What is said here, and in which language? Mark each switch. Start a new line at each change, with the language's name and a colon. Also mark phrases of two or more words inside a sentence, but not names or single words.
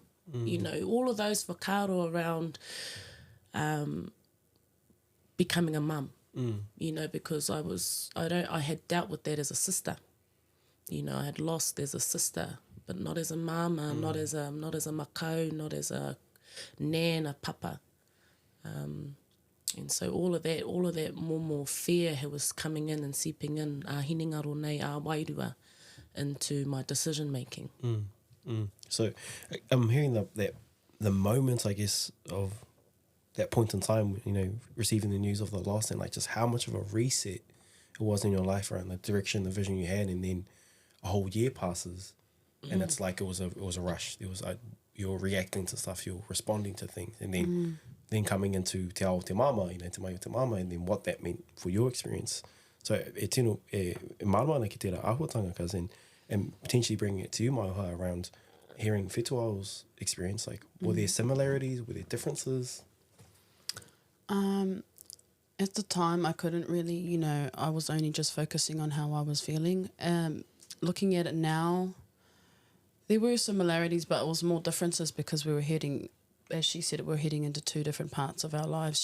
English: You know, all of those whakaaro around becoming a mum, you know, because I had dealt with that as a sister. You know, I had lost as a sister, but not as a mama, not as a makau, not as a nan, a papa. And so all of that more fear was coming in and seeping in,
Māori: hinengaro nei a wairua,
English: into my decision making. So I'm hearing the moment, I guess, of that point in time, you know, receiving the news of the loss, and like just how much of a reset it was in your life around the direction, the vision you had, and then a whole year passes, and it's like it was a rush. It was you're reacting to stuff, you're responding to things, and then coming into
Māori: te ao te mama,
English: you know,
Māori: te mai o te mama,
English: and then what that meant for your experience.
Māori: So e tino e marama ana ki tērā āhuatanga,
English: cuz, and potentially bringing it to you, Maioha, around hearing Fetuao's experience. Like, were there similarities? Were there differences? At the time, I couldn't really, you know, I was only just focusing on how I was feeling. Looking at it now, there were similarities, but it was more differences because we were heading, as she said, we're heading into two different parts of our lives.